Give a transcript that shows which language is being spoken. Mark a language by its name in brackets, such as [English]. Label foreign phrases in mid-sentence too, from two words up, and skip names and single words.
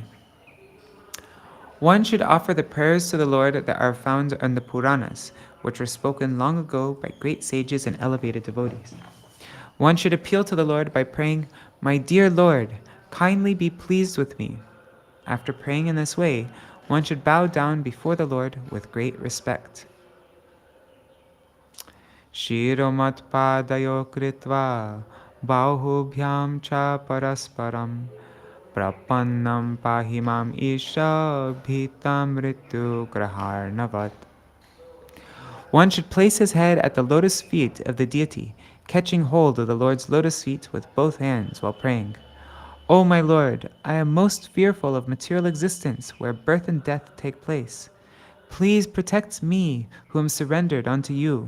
[English] One should offer the prayers to the Lord that are found in the Puranas, which were spoken long ago by great sages and elevated devotees. One should appeal to the Lord by praying, "My dear Lord, kindly be pleased with me." After praying in this way, one should bow down before the Lord with great respect. [Sanskrit] शिरोमत् पादयो कृत्वा बाहुभ्यां च परस्परं प्रपन्नं पाहिमां ईश भीतं ऋतु ग्रहार्णवात्. [English] One should place his head at the lotus feet of the deity, catching hold of the Lord's lotus feet with both hands while praying. O my Lord, I am most fearful of material existence where birth and death take place. Please protect me who am surrendered unto you.